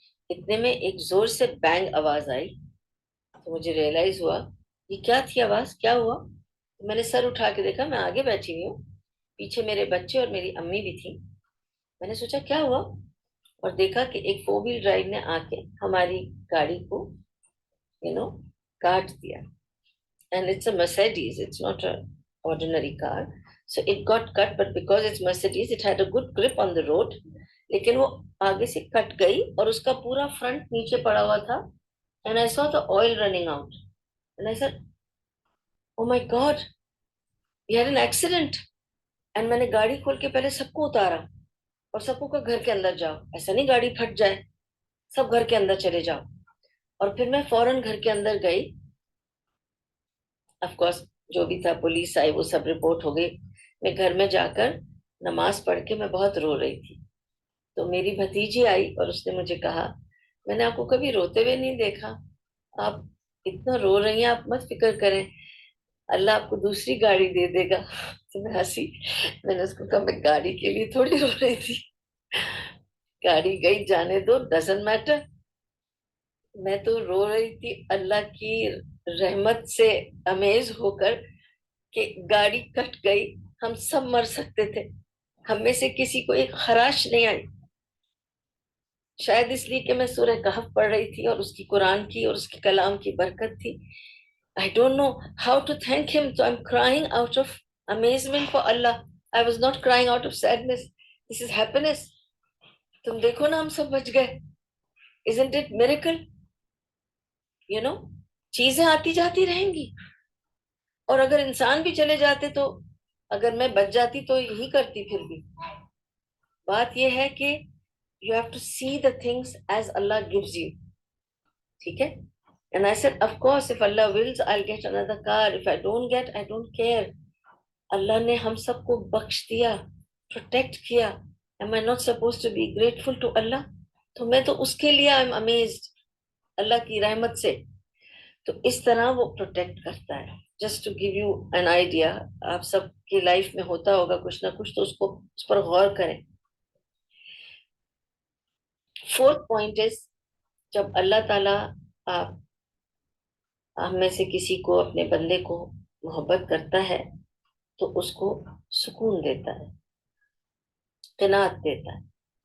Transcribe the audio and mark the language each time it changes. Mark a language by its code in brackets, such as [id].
[ur] اتنے میں ایک زور سے بینگ آواز آئی، تو مجھے ریئلائز ہوا یہ کیا تھی آواز، کیا ہوا. میں نے سر اٹھا کے دیکھا، میں آگے بیٹھی ہوئی ہوں، پیچھے میرے بچے اور میری امی بھی تھی. میں نے سوچا کیا ہوا، اور دیکھا کہ ایک 4 وہیل ڈرائیو نے آ کے ہماری گاڑی کو کاٹ دیا. [en] And it's a Mercedes, it's not an ordinary car. So it got cut, but because it's Mercedes, it had a good grip on the road. [ur] لیکن وہ آگے سے کٹ گئی اور اس کا پورا فرنٹ نیچے پڑا ہوا تھا. [en] And I saw the oil running out. And I said, oh my God, we had an accident. [ur] And میں نے گاڑی کھول کے پہلے سب کو اتارا اور سب کو گھر کے اندر جاؤ، ایسا نہیں گاڑی پھٹ جائے، سب گھر کے اندر چلے جاؤ. اور پھر میں فوراً گھر کے اندر گئی. آف کورس جو بھی تھا پولیس آئی، وہ سب رپورٹ ہو گئی. میں گھر میں جا کر نماز پڑھ کے میں بہت رو رہی تھی. تو میری بھتیجی آئی اور اس نے مجھے کہا میں نے آپ کو کبھی روتے ہوئے نہیں دیکھا، آپ اتنا رو رہی ہیں، آپ مت فکر کریں، اللہ آپ کو دوسری گاڑی دے دے گا. تو میں ہنسی. میں نے اس کو کہا میں گاڑی کے لیے تھوڑی رو رہی تھی، گاڑی گئی جانے دو، [en] Doesn't matter. [ur] میں تو رو رہی تھی اللہ کی رحمت سے امیز ہو کر کہ گاڑی کٹ گئی، ہم سب مر سکتے تھے، ہم میں سے کسی کو ایک خراش نہیں آئی. شاید اس لیے کہ میں سورہ کہف پڑھ رہی تھی اور اس کی قرآن کی اور اس کے کلام کی برکت تھی. [en] I don't know how to thank him, so I'm crying out of amazement for Allah. I was not crying out of sadness. This is happiness. [ur] تم دیکھو نا ہم سب بچ گئے. [en] Isn't it miracle? [ur] چیزیں آتی جاتی رہیں گی، اور اگر انسان بھی چلے جاتے تو اگر میں بچ جاتی تو یہی کرتی. پھر بھی بات یہ ہے کہ [en] you have to see the things as Allah gives you. [ur] ٹھیک ہے. [en] And I said, of course, if Allah wills, I'll get another car. If I don't get, I don't care. [ur] اللہ نے ہم سب کو بخش دیا، پروٹیکٹ کیا. [en] Am I not supposed to be grateful to Allah? [ur] تو میں تو اس کے لیے [en] I'm amazed [ur] اللہ کی رحمت سے. تو اس طرح وہ پروٹیکٹ کرتا ہے. [en] just to give you an idea, [ur] آپ سب کی لائف میں ہوتا ہوگا کچھ نہ کچھ، تو اس پر غور کریں. [en] fourth point is, [ur] جب اللہ تعالیٰ آپ ہم میں سے کسی کو، اپنے بندے کو محبت کرتا ہے تو اس کو سکون دیتا ہے، قناعت دیتا ہے.